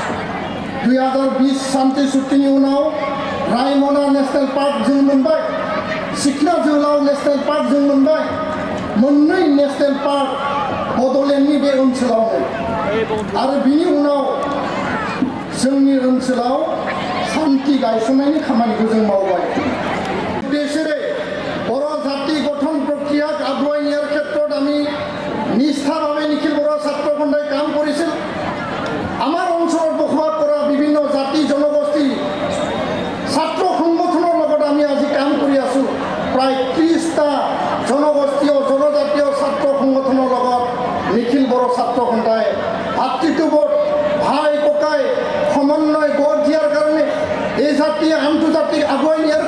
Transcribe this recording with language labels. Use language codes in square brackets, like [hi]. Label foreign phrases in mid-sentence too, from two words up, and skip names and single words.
[brx] 2020 सान्ति सुक्तिनि उनाव रायमना नेशनेल पार्क जों मोनबाय सिखना जोहोलाव नेशनेल पार्क जों मोनबाय मोननै नेशनेल पार्क बड'लेण्डनि बे ओनसोलावनो आरो बिनि उनाव जोंनि ओनसोलाव सान्ति गायसननायनि खामानिखौ जों मावबाय बिसोरो बर' [as] জাতি গঠন প্ৰক্ৰিয়াক আগুৱাই নিয়াৰ ক্ষেত্ৰত আমি নিষ্ঠাভাৱে নিখিল বড়ো ছাত্ৰ সন্থাই কাম কৰিছিল আমাৰ অঞ্চলত বসবাস কৰা বিভিন্ন জাতি জনগোষ্ঠী ছাত্ৰ সংগঠনৰ লগত আমি আজি কাম কৰি আছো প্ৰায় 30টা জনগোষ্ঠীয় জনজাতীয় ছাত্ৰ সংগঠনৰ লগত নিখিল বড়ো ছাত্ৰ সন্থাই ভাতৃত্ববোধ ভাই ককাই সমন্বয় গঢ় দিয়াৰ কাৰণে এই জাতিয়ে আনটো জাতিক আগুৱাই নিয়াৰ